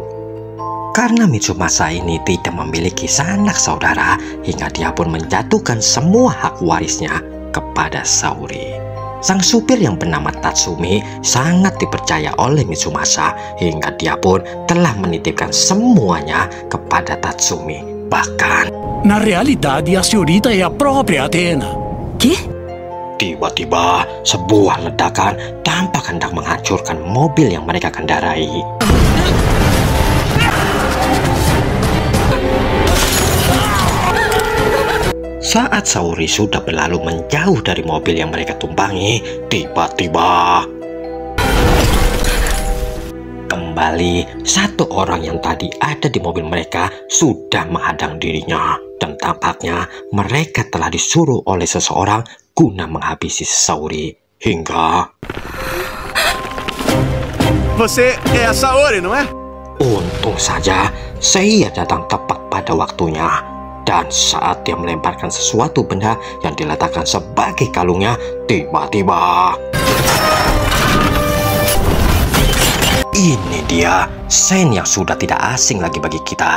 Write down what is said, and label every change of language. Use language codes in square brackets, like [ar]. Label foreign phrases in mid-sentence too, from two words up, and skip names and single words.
[id] Karena Mitsumasa ini tidak memiliki sanak saudara, hingga dia pun menjatuhkan semua hak warisnya kepada Saori. Sang supir yang bernama Tatsumi sangat dipercaya oleh Mitsumasa hingga dia pun telah menitipkan semuanya kepada Tatsumi. Bahkan, [pt] Na realidade, a senhorita é a própria Athena. ¿Qué? [id] tiba-tiba sebuah ledakan tampak hendak menghancurkan mobil yang mereka kendarai. Saat Saori sudah berlalu menjauh dari mobil yang mereka tumpangi, tiba-tiba kembali satu orang yang tadi ada di mobil mereka sudah menghadang dirinya. Dan tampaknya mereka telah disuruh oleh seseorang guna menghabisi Saori. Hingga [pt] Você é a Saori, não é? [id] untung saja Seiya datang tepat pada waktunya. Dan saat dia melemparkan sesuatu benda yang diletakkan sebagai kalungnya, tiba-tiba ini dia Sen yang sudah tidak asing lagi bagi kita.